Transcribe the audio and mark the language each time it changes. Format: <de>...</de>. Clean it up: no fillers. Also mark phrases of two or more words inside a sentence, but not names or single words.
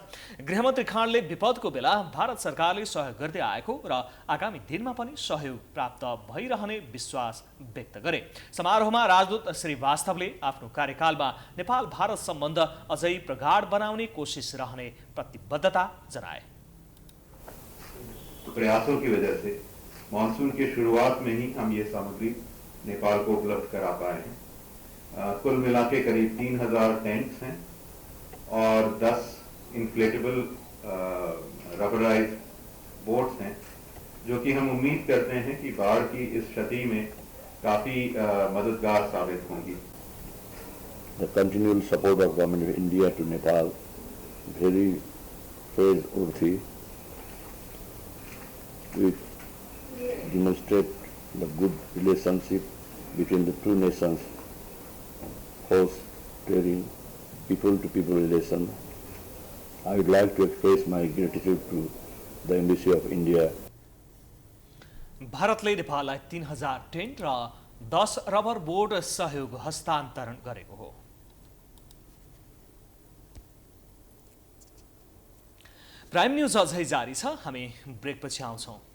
<ne>गृहमन्त्री खाँडले विपदको बेला भारत सरकारले सहयोग गर्दै आएको र आगामी दिनमा पनि सहयोग प्राप्त भइरहने विश्वास व्यक्त गरे। समारोहमा राजदूत श्रीवास्तवले आफ्नो कार्यकालमा नेपाल भारत सम्बन्ध अझै प्रगाढ बनाउने कोसिस रहने प्रतिबद्धता जनाए।</ne> <hi>प्रयासों की वजह से मानसून के शुरुआत में ही हम ये सामग्री नेपाल को उपलब्ध करा पाए हैं। कुल मिला के करीब 3000 टेंट्स हैं और 10 इन्फ्लेटेबल रबराइज बोट्स हैं, जो कि हम उम्मीद करते हैं कि बाढ़ की इस क्षति में काफ़ी मददगार साबित होंगी।</hi> <en>The continual support of Government of India to Nepal very praiseworthy. We demonstrate the good relationship between the two nations, fostering people-to-people relation. I would like to express my gratitude to the Embassy of India.</en> <ne>भारतले नेपाललाई 3000 टेन्ट र 10 रबर बोर्ड सहयोग हस्तान्तरण गरेको हो। प्राइम न्यूज अझै जारी छ, हामी ब्रेकपछि आउँछौँ।</ne>